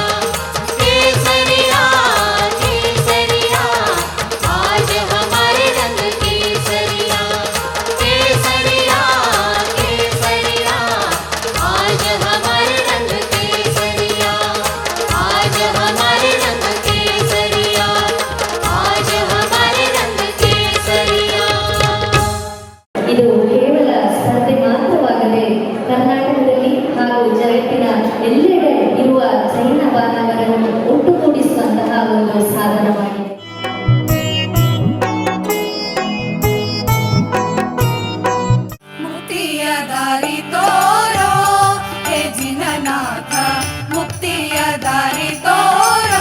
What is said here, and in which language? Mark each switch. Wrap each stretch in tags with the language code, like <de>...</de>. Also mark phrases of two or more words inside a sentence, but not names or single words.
<hi>केसरिया केसरिया आज हमारे रंग केसरिया, केसरिया केसरिया आज हमारे रंग केसरिया, आज हमारे रंग केसरिया, आज हमारे रंग केसरिया।</hi> <kn>ಇದು ಕೇವಲ ಸ್ಪರ್ಧೆ ಮಾತ್ರವಾಗದೆ ಕರ್ನಾಟಕದಲ್ಲಿ ಹಾಗೂ ಜಗತ್ತಿನ ಎಲ್ಲೆಡೆ ಇರುವ ಜೈನ ಬಾಂಧವರನ್ನು ಒಟ್ಟುಗೂಡಿಸುವಂತಹ ಒಂದು ಸಾಧನವಾಗಿದೆ. ಮುಕ್ತಿಯ ದಾರಿ ತೋರೋ ಹೇ ಜಿನನಾಥ, ಮುಕ್ತಿಯ ದಾರಿ ತೋರೋ</kn>